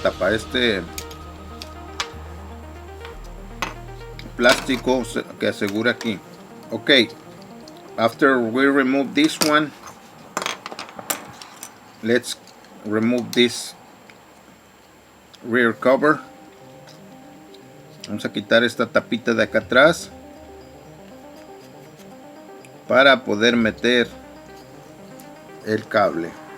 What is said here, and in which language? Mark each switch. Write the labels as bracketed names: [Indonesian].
[Spanish] Este plástico que asegura aquí. [English] Okay. After we remove this one, let's remove this rear cover. [Spanish] Vamos a quitar esta tapita de acá atrás para poder meter el cable.